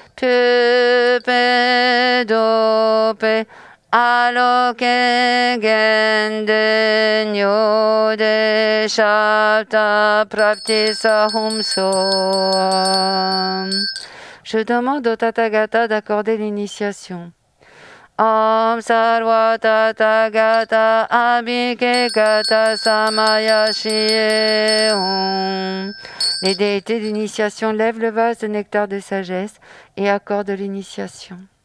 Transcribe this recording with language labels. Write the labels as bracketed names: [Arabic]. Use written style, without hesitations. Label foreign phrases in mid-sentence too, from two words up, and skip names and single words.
[Sanskrit] Pupe Dope Aloke Gende Nyode Shabda Prapti Sahum So. [French] Je demande au Tathagata d'accorder l'initiation. [Sanskrit] Om Sarva Tathagata Abhike Gata Samaya Shie Om. [French] Les déités d'initiation lèvent le vase de nectar de sagesse et accordent l'initiation.